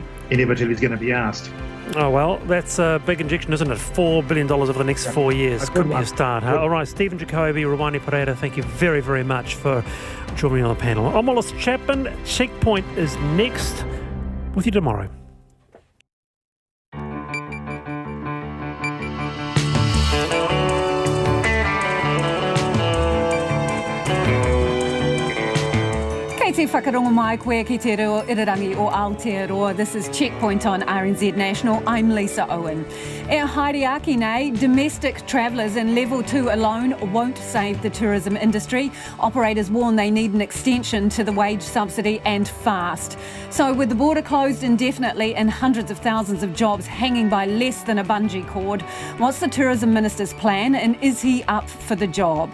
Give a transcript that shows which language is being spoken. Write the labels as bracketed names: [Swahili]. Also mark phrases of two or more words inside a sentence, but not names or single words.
[English] Inevitably, is going to be asked. Oh, well, that's a big injection, isn't it? $4 billion over the next 4 years. Couldn't be a start. Huh? All right, Stephen Jacoby, Rawani Pereira, thank you very, very much for joining me on the panel. I'm Wallace Chapman. Checkpoint is next. With you tomorrow. [Māori] Te whakarongo mai koe ki te reo irirangi o Aotearoa. [English] This is Checkpoint on RNZ National. I'm Lisa Owen. [Māori] E haere nei, [English] domestic travellers in level 2 alone won't save the tourism industry. Operators warn they need an extension to the wage subsidy, and fast. So with the border closed indefinitely and hundreds of thousands of jobs hanging by less than a bungee cord, what's the Tourism Minister's plan, and is he up for the job?